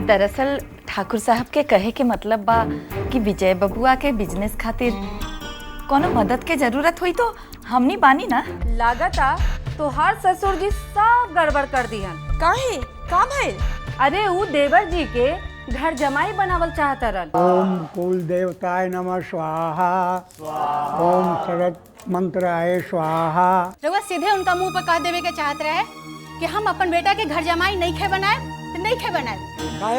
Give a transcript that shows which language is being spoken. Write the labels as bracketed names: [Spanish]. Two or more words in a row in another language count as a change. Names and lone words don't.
[Bhojpuri] दरअसल ठाकुर साहब के कहे के मतलब बा कि विजय बबुआ के बिजनेस खातिर कोनो मदद के जरूरत हुई तो हमनी बानी ना। लागता तोहार ससुर जी सब गड़बड़ कर दिहन। काहे का भइल? अरे ऊ देवर जी के घर जमाई बनावल चाहतरन। [Sanskrit] ओम कुल देवताय नमः स्वाहा, ओम शरद मंत्राय स्वाहा। [Bhojpuri] रउआ सीधे उनका मुंह पर कह देवे के चाहत रहे कि हम अपन बेटा के घर जमाई नहीं खे बनाए तो नहीं खे बनाए। काहे?